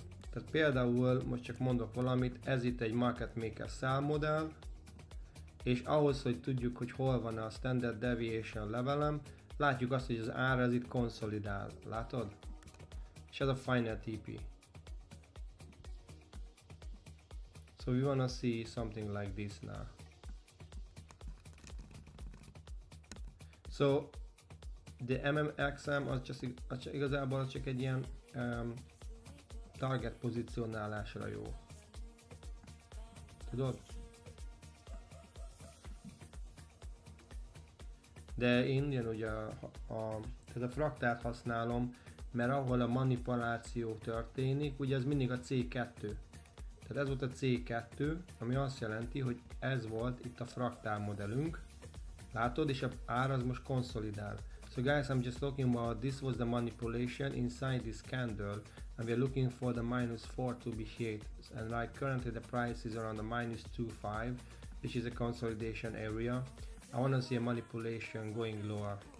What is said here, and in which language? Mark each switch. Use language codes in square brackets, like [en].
[hu] Tehát például most csak mondok valamit, ez itt egy market maker sell modell, és ahhoz, hogy tudjuk, hogy hol van a standard deviation levelem, látjuk azt, hogy az ár ez itt konszolidál, látod? És ez a final TP. [en] So we wanna see something like this now. So the [hu] MMXM az igazából csak egy ilyen target pozícionálásra jó. Tudod? De én ugyanúgy tehát a fraktált használom, mert ahol a manipuláció történik, ugye ez mindig a C2. Tehát ez volt a C2, ami azt jelenti, hogy ez volt itt a fraktál modellünk. Látod, és az ár az most konszolidál. [en] So guys, I'm just talking about this was the manipulation inside this candle, and we are looking for the -4 to be hit. And like currently the price is around the -2.5, which is a consolidation area. I want to see a manipulation going lower.